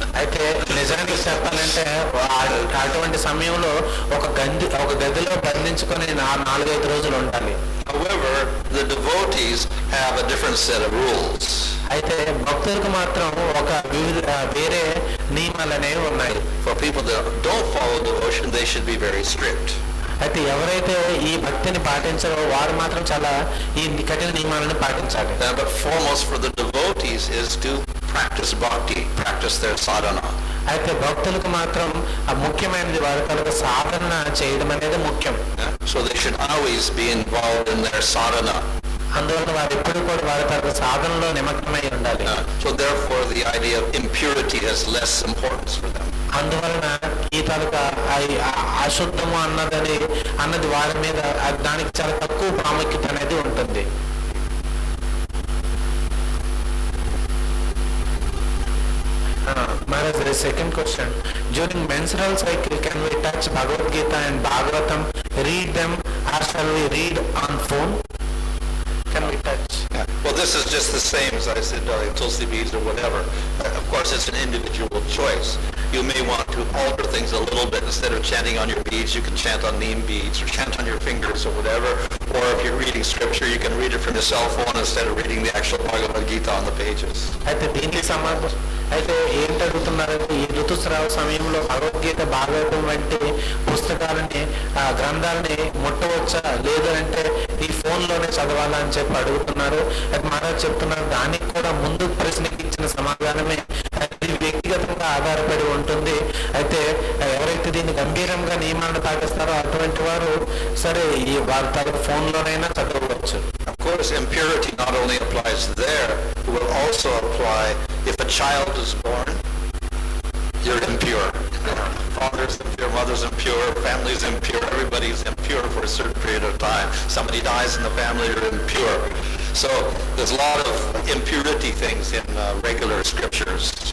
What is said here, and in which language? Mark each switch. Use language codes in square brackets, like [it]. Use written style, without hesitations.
[te] అయితే నిజానికి చెప్పాలంటే అటువంటి సమయంలో ఒక గదిలో బంధించుకొని 4-5 రోజులు ఉండాలి. [en] However, the devotees have a different set of rules. [te] అయితే భక్తులకు మాత్రం ఒక వేరే నియమాలు అనేవి ఉన్నాయి. [en] For people that don't follow devotion, they should be very strict. [te] అయితే ఎవరైతే ఈ భక్తిని పాటించారో వారు మాత్రం చాలా ఈ కఠిన నియమాలను పాటించాలి. [en] But foremost for the devotees is to practice bhakti, practice their sadhana. [te] అయితే భక్తులకు మాత్రం ముఖ్యమైనది వారి కనుక సాధన చేయడం అనేది ముఖ్యం. [en] So they should always be involved in their sadhana. [te] అందువల్ల వారు ఎప్పుడు కూడా వారి తరగతి సాధనలో నిమగ్నమై ఉండాలి. [en] So therefore the idea of impurity has less importance for them. [te] అందువలన ఈ తాలూకా అశుద్ధము అన్నది వారి మీద దానికి చాలా తక్కువ ప్రాముఖ్యత అనేది ఉంటుంది. [en] Maharaj, there is second question. During menstrual cycle, can we touch Bhagavad Gita and Bhagavatam, read them, or shall we read on phone? Can we touch? Well, this is just the same as I said, Tulsi beads or whatever. Of course, it's an individual choice. You may want to alter things a little bit. Instead of chanting on your beads, you can chant on neem beads or chant on your fingers or whatever. Or if you're reading scripture, you can read it from your cell phone instead of reading the actual Bhagavad Gita on the pages. [te] అయితే దీనికి సంబంధం అయితే ఏంటి అడుగుతున్నారంటే ఈ ఋతుస్రావ సమయంలో భగవద్గీత భాగవతం వంటి పుస్తకాలని గ్రంథాలని ముట్టవచ్చా లేదు అంటే ఈ ఫోన్లోనే చదవాలా అని చెప్పి అడుగుతున్నారు. అయితే మహారాజ్ చెప్తున్నారు దానికి కూడా ముందు ప్రశ్నకి ఇచ్చిన సమాధానమే అది వ్యక్తిగతంగా ఆధారపడి ఉంటుంది. అయితే ఎవరైతే దీన్ని గంభీరంగా నియమాలను పాటిస్తారో అటువంటి వారు సరే ఈ వారి తన ఫోన్లోనైనా చదవచ్చు. [en] Of course, impurity not only applies there, it will also apply if a child is born, you're impure. Father's impure, mother's impure, family's impure, everybody's impure for a certain period of time. Somebody dies in the family, you're impure. So there's a lot of impurity things in regular scriptures.